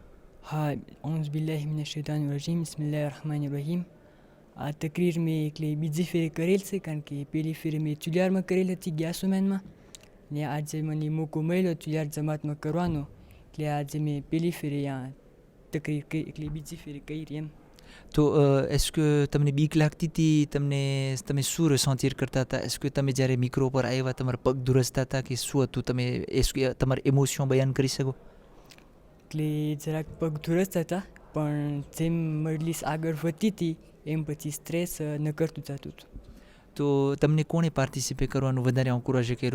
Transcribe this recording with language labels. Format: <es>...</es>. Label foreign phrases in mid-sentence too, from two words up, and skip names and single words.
<ar>હા. أعوذ بالله من الشيطان الرجيم بسم الله الرحمن الرحيم.</ar> <gu>આ તકરીર મેં એટલે બીજી ફેરે કરેલ છે, કારણ કે પહેલી ફેરે મેં ચુલિયારમાં કરેલ હતી ગ્યાસુમેનમાં, ને આજે મને મોકો મળ્યો ચુલિયાર જમાતમાં કરવાનો, એટલે આજે મેં પહેલી ફેરે અહીંયા તકરીર કરી એટલે બીજી ફેરી કરી એમ. તો</gu> <fr>est-ce que</fr> <gu>તમને બીક લાગતી હતી? તમે શું ressentir કરતા હતા?</gu> <fr>est-ce que</fr> <gu>તમે જ્યારે મિક્રો પર આવ્યા તમારા પગ ધ્રુજતા હતા કે શું હતું? તમે તમારી ઇમોશન બયાન કરી શકો? એટલે જરાક પગ ધ્રુજતા હતા, પણ જેમ મજલિસ આગળ વધતી હતી એમ પછી સ્ટ્રેસ ન કરતું જતું હતું. તો તમને કોણે પાર્ટિસિપેટ કરવાનું વધારે encourage કર્યું?</gu>